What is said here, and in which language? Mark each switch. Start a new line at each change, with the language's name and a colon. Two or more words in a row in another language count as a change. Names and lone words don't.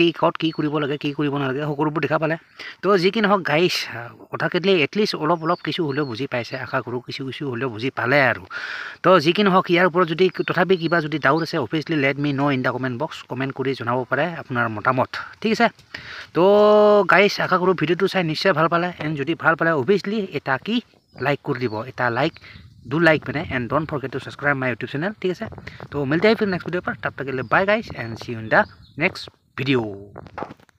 Assamese: ক'ত কি কৰিব লাগে কি কৰিব নালাগে সকলোবোৰ দেখা পালে তো যি কি নহওক গাইছ কথা কেটলি এটলিষ্ট অলপ কিছু হ'লেও বুজি পাইছে আশা কৰোঁ কিছু হ'লেও বুজি পালে আৰু তো যি কি নহওক ইয়াৰ ওপৰত যদি তথাপি কিবা যদি ডাউট আছে অফিচিয়েলি
English: let me know in the comment box
Assamese: কমেণ্ট কৰি জনাব পাৰে আপোনাৰ মতামত ঠিক আছে তো গাইছ আশা কৰোঁ ভিডিঅ'টো চাই নিশ্চয় ভাল পালে এণ্ড যদি ভাল পালে অভিয়াছলি এটা কি লাইক কৰি দিব এটা লাইক
English: do like
Assamese: मैंने
English: and don't forget to subscribe my YouTube channel
Hindi: ठीक है तो मिलते हैं फिर
English: next video
Hindi: पर तब तक के लिए
English: bye guys and see you in the next video.